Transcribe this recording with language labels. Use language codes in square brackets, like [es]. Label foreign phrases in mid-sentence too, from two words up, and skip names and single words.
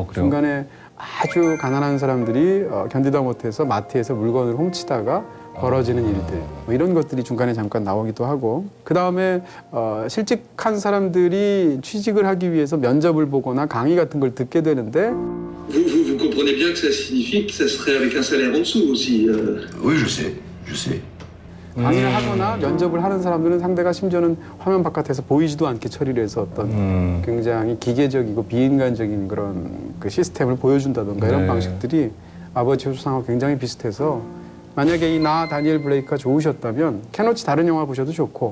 [ko] 중간에 아주 가난한 사람들이 견디다 못해서 마트에서 물건을 훔치다가 벌어지는 일들 뭐 이런 것들이 중간에 잠깐 나오기도 하고 그 다음에 실직한 사람들이 취직을 하기 위해서 면접을 보거나 강의 같은 걸 듣게 되는데 [fr] Vous comprenez bien que ça signifie que ça serait avec un salaire en dessous aussi. Oui, je sais, je sais. [ko] 강의를 하거나 면접을 하는 사람들은 상대가 심지어는 화면 바깥에서 보이지도 않게 처리를 해서 어떤 굉장히 기계적이고 비인간적인 그런 그 시스템을 보여준다던가 이런 네. 방식들이 아버지의 초상하고 굉장히 비슷해서 만약에 이 나 다니엘 블레이크가 좋으셨다면 켄 로치 다른 영화 보셔도 좋고